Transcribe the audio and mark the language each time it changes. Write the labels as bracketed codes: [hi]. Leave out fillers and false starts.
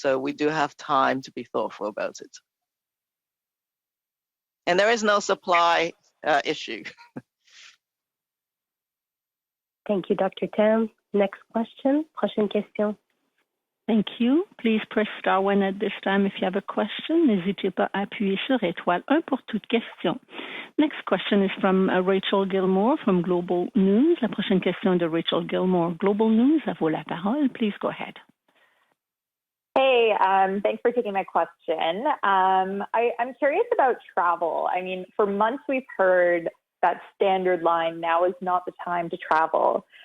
[en] So we do have time to be thoughtful about it. And there is no supply issue. Thank you, Dr. Tam. Next question. [fr] Prochaine question. [en] Thank you. Please press star 1 at this time if you have a question. [fr] N'hésitez pas à appuyer sur étoile 1 pour toute question. [en] Next question is from Rachel Gilmore from Global News. [fr] La prochaine question est de Rachel Gilmore, Global News. À vous la parole. [en] Please go ahead. Hey, thanks for taking my question. I'm curious about travel. I mean, for months we've heard that standard line, now is not the time to travel.